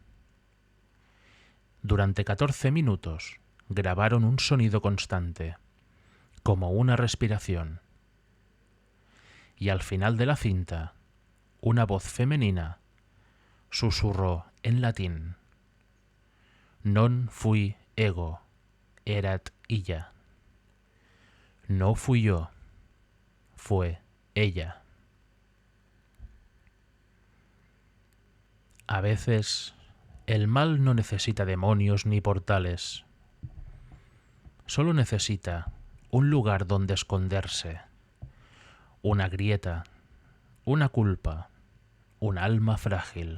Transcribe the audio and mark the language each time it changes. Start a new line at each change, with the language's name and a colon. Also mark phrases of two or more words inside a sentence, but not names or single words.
Spanish: Durante 14 minutos grabaron un sonido constante, como una respiración. Y al final de la cinta, una voz femenina susurró en latín:
Latin: «Non fui ego, erat illa».
Spanish: No fui yo, fue ella. A veces, el mal no necesita demonios ni portales. Solo necesita un lugar donde esconderse, una grieta, una culpa, un alma frágil.